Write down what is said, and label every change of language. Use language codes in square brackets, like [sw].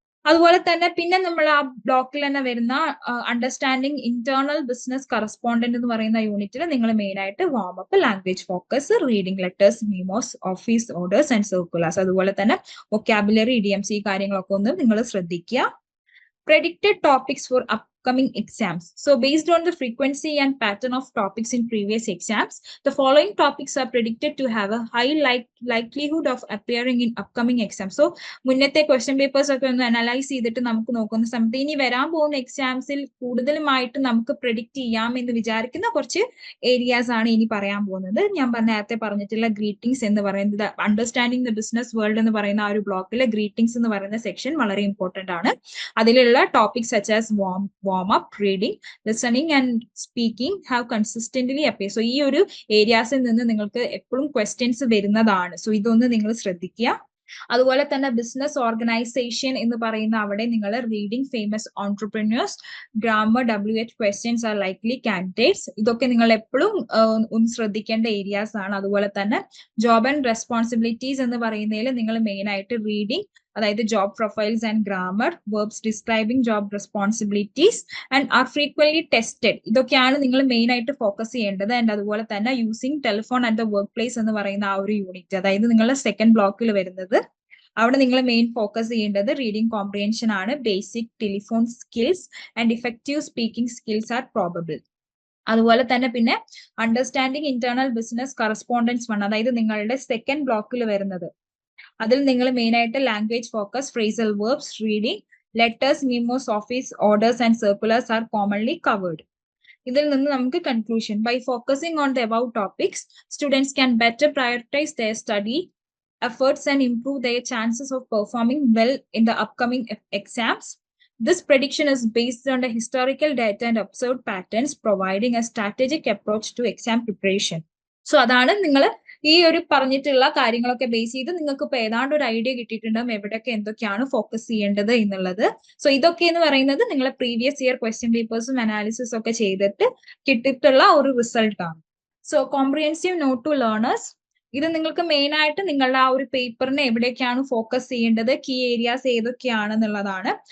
[ml] അതുപോലെ തന്നെ പിന്നെ നമ്മൾ ആ ബ്ലോക്കിൽ തന്നെ വരുന്ന അണ്ടർസ്റ്റാൻഡിങ് ഇന്റേണൽ ബിസിനസ് കറസ്പോണ്ടന്റ് എന്ന് പറയുന്ന യൂണിറ്റിൽ നിങ്ങൾ മെയിൻ ആയിട്ട് warm up, language focus, reading letters, മീമോസ്, office orders and circulars, അതുപോലെ തന്നെ വൊക്കാബുലറി, ഇഡിയംസ്, ഈ കാര്യങ്ങളൊക്കെ ഒന്ന് നിങ്ങൾ ശ്രദ്ധിക്കുക. [en] Predicted topics for upcoming exams. So based on the frequency and pattern of topics in previous exams, the following topics are predicted to have a high likelihood of appearing in upcoming exams. So [ml] മുന്നത്തെ question papers ഒക്കെ ഒന്ന് analyse ചെയ്തിട്ട് നമുക്ക് നോക്കുന്ന സമയത്ത് ഇനി വരാൻ പോകുന്ന എക്സാംസിൽ കൂടുതലുമായിട്ട് നമുക്ക് പ്രെഡിക്റ്റ് ചെയ്യാം എന്ന് വിചാരിക്കുന്ന കുറച്ച് ഏരിയാസ് ആണ് ഇനി പറയാൻ പോകുന്നത്. ഞാൻ നേരത്തെ പറഞ്ഞിട്ടുള്ള ഗ്രീറ്റിംഗ്സ് എന്ന് പറയുന്നത്, അണ്ടർസ്റ്റാൻഡിങ് ദ ബിസിനസ് വേൾഡ് എന്ന് പറയുന്ന ആ ഒരു ബ്ലോക്കിലെ ഗ്രീറ്റിംഗ്സ് എന്ന് പറയുന്ന സെക്ഷൻ വളരെ ഇമ്പോർട്ടന്റ് ആണ്. അതിലുള്ള [en] topics such as warm up, reading, listening and speaking have consistently appeared. [ml] So ഈ ഒരു ഏരിയാസിൽ നിന്ന് നിങ്ങൾക്ക് എപ്പോഴും ക്വസ്റ്റ്യൻസ് വരുന്നതാണ്. സോ ഇതൊന്ന് നിങ്ങൾ ശ്രദ്ധിക്കുക. അതുപോലെ തന്നെ ബിസിനസ് ഓർഗനൈസേഷൻ എന്ന് പറയുന്ന അവിടെ നിങ്ങൾ reading famous ഓൺടർപ്രിനേഴ്സ്, grammar, WH questions [en] are likely candidates, [ml] ഇതൊക്കെ നിങ്ങൾ എപ്പോഴും ഒന്ന് ശ്രദ്ധിക്കേണ്ട ഏരിയാസ് ആണ്. അതുപോലെ തന്നെ ജോബ് ആൻഡ് റെസ്പോൺസിബിലിറ്റീസ് എന്ന് പറയുന്നതിൽ നിങ്ങൾ മെയിൻ ആയിട്ട് റീഡിംഗ്, അതായത് job profiles and grammar, verbs describing job responsibilities [en] and are frequently tested, [ml] ഇതൊക്കെയാണ് നിങ്ങൾ മെയിൻ ആയിട്ട് ഫോക്കസ് ചെയ്യേണ്ടത്. ആൻഡ് അതുപോലെ തന്നെ using telephone at the work place എന്ന് പറയുന്ന ആ ഒരു യൂണിറ്റ്, അതായത് നിങ്ങളുടെ സെക്കൻഡ് ബ്ലോക്കിൽ വരുന്നത്, അവിടെ നിങ്ങൾ മെയിൻ ഫോക്കസ് ചെയ്യേണ്ടത് റീഡിംഗ് കോംപ്രിഹെൻഷൻ ആണ്. [en] Basic telephone skills and effective speaking skills are probable. [ml] അതുപോലെ തന്നെ പിന്നെ understanding internal business correspondence one, അതായത് നിങ്ങളുടെ സെക്കൻഡ് ബ്ലോക്കിൽ വരുന്നത്, അതിൽ നിങ്ങൾ മെയിൻ ആയിട്ട് language focus, phrasal verbs, reading, letters, മീമോസ്, office orders and circulars [en] Are commonly covered. [ml] ഇതിൽ നിന്ന് നമുക്ക് [en] Conclusion, by focusing on the above topics, students can better prioritize their study efforts and improve their chances of performing well in the upcoming exams. This prediction is based on the historical data and observed patterns, providing a strategic approach to exam preparation. [ml] So അതാണ് നിങ്ങൾ ഈ ഒരു പറഞ്ഞിട്ടുള്ള കാര്യങ്ങളൊക്കെ base ചെയ്ത് നിങ്ങൾക്ക് ഇപ്പൊ ഏതാണ്ട് ഒരു ഐഡിയ കിട്ടിയിട്ടുണ്ടാവും എവിടെയൊക്കെ എന്തൊക്കെയാണ് ഫോക്കസ് ചെയ്യേണ്ടത് എന്നുള്ളത്. സോ ഇതൊക്കെ എന്ന് പറയുന്നത് നിങ്ങളെ പ്രീവിയസ് ഇയർ ക്വസ്റ്റ്യൻ പേപ്പേഴ്സും അനാലിസിസ് ഒക്കെ ചെയ്തിട്ട് കിട്ടിയിട്ടുള്ള ഒരു റിസൾട്ട് ആണ്. So [en] comprehensive note to learners, [ml] ഇത് നിങ്ങൾക്ക് മെയിൻ ആയിട്ട് നിങ്ങളുടെ ആ ഒരു പേപ്പറിനെ എവിടേക്കാണ് ഫോക്കസ് ചെയ്യേണ്ടത്, കീ ഏരിയാസ് ഏതൊക്കെയാണെന്നുള്ളതാണ്.